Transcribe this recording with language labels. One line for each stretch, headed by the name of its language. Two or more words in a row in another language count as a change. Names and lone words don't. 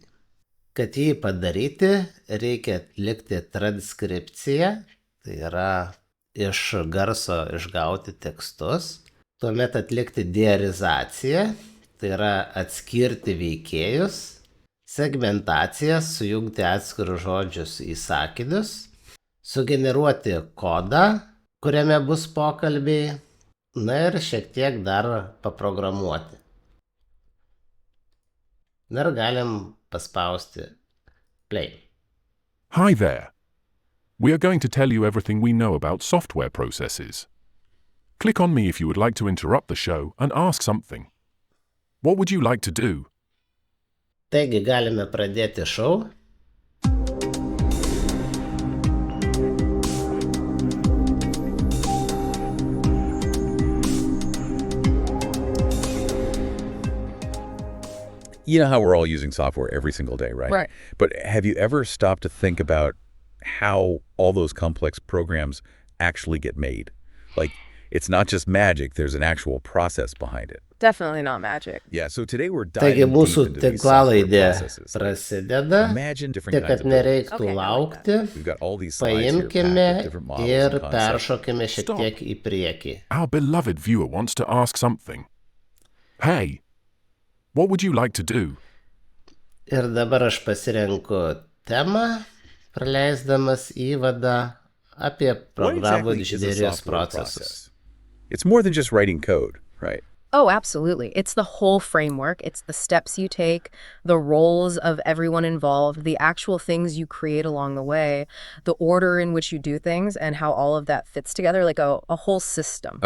Lithuanian: Kad jį padaryti, reikia atlikti transkripciją, tai yra iš garso išgauti tekstus, tuomet atlikti diarizaciją, tai yra atskirti veikėjus, segmentaciją, sujungti atskirus žodžius į sakinius, sugeneruoti kodą, kuriame bus pokalbiai, na ir šiek tiek dar paprogramuoti. Na ir galim paspausti play.
English: Hi there. We are going to tell you everything we know about software processes. Click on me if you would like to interrupt the show and ask something. What would you like to do?
Lithuanian: Taigi galime pradėti šou.
English: You know how we're all using software every single day, right? Right. But have you ever stopped to think about how all those complex programs actually get made? Like, it's not just magic, there's an actual process behind it. Definitely not magic. Yeah, so today we're
Lithuanian: Taigi
English: diving deep
Lithuanian: mūsų
English: into these software
Lithuanian: tinklalaidė
English: processes.
Lithuanian: prasideda,
English: Imagine different
Lithuanian: tik
English: kinds
Lithuanian: kad
English: of buildings.
Lithuanian: nereiktų
English: Okay, I like
Lithuanian: laukti,
English: We've got all these slides here packed
Lithuanian: paimkime
English: with different models
Lithuanian: ir
English: and concepts.
Lithuanian: peršokime šiek
English: Stop.
Lithuanian: tiek į priekį.
English: Our beloved viewer wants to ask something. Hey, what would you like to do?
Lithuanian: Ir dabar aš pasirenku temą, praleisdamas įvadą apie
English: What
Lithuanian: programų
English: exactly is a
Lithuanian: inžinerijos
English: software
Lithuanian: procesus.
English: process? It's more than just writing code, right? Oh, absolutely. It's the whole framework. It's the steps you take, the roles of everyone involved, the actual things you create along the way, the order in which you do things, and how all of that fits together like a whole system.